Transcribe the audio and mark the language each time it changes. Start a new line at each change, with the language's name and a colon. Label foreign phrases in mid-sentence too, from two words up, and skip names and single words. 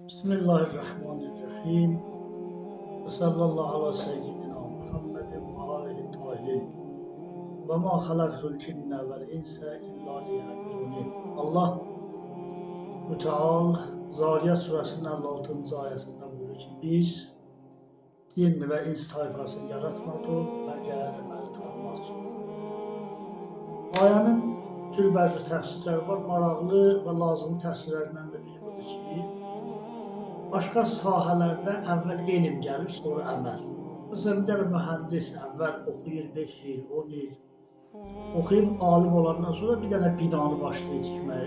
Arabic: بسم الله الرحمن الرحيم. وصلى الله على سيدنا محمد وآله الطاهرين. وما خلقت الجن والإنس إلا ليعبدون.
Turkish: Allah Müteal Zariyat suresinin 56. ayetinde buyuruyor ki biz cin ve ins tayfasını yaratmadık
Azerbaijani: məgər məni tanımaq üçün. Ayənin cürbəcür təfsirləri var, maraqlı və lazımlı təfsirlərindən də biri budur ki, başqa sahələrdə əvvəl elm gəlir, sonra əməl. Məsələn, bir dənə mühəndis əvvəl oxuyur 5 il, 10 il, oxuyub alim olandan sonra bir dənə binanı başlayır tikməyə.